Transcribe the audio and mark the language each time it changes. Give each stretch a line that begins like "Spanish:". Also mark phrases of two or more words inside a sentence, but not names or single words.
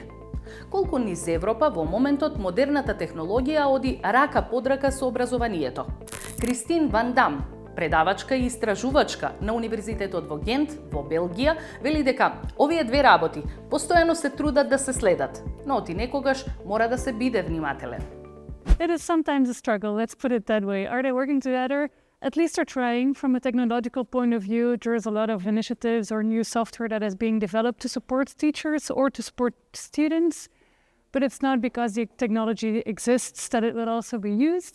Macedonian: Колку низ Европа во моментот модерната технологија оди рака под рака со образованието. Кристин Ван Дам, предавачка и истражувачка на Универзитетот во Гент, во Белгија, вели дека овие две работи постојано се трудат да се следат, но оти некогаш мора да се биде внимателен.
English: It is sometimes a struggle, let's put it that way. Are they working together? At least they're trying. From a technological point of view, there's a lot of initiatives or new software that is being developed to support teachers or to support students. But it's not because the technology exists that it will also be used.